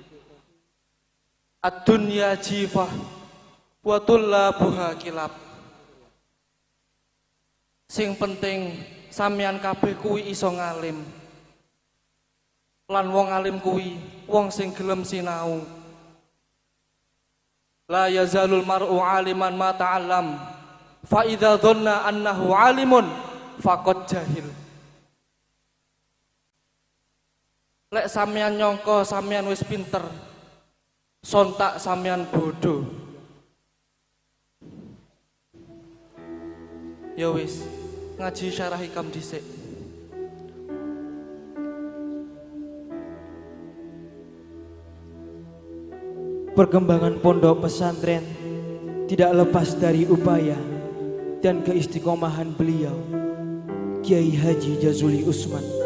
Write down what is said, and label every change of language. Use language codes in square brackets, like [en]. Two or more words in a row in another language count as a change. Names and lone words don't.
[ar] الدنيا جيفة وطلابها كلاب. [jv] Sing penting sampeyan kabeh kuwi iso ngalim. Lan wong alim kuwi wong sing gelem sinau. [ar] لا يزال المرء عالما ما تعلم. فإذا ظن أنه عالم فقد جهل. [jv] Lek sampeyan nyangka sampeyan wis pinter, sontak sampeyan bodoh. Ya wis, ngaji syarah hikam dhisik. [id] Perkembangan pondok pesantren tidak lepas dari upaya dan keistiqomahan beliau, Kiai Haji Jazuli Usman.